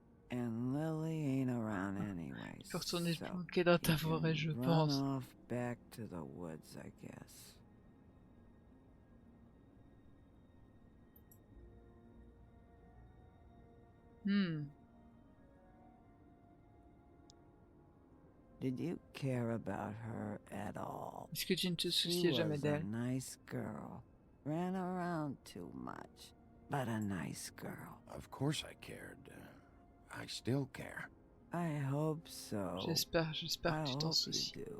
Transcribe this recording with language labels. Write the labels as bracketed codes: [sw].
[en] And Lily ain't around anyway. [fr] Tu peux retourner te planquer dans ta forêt, je pense. [en] Run off back to the woods, I guess. Did you care about her at all? [fr] Est-ce que tu ne te souciais jamais d'elle? [en] Nice girl. Ran around too much, but a nice girl. Of course I cared. I still care. I hope so. [fr] J'espère que tu t'en soucies.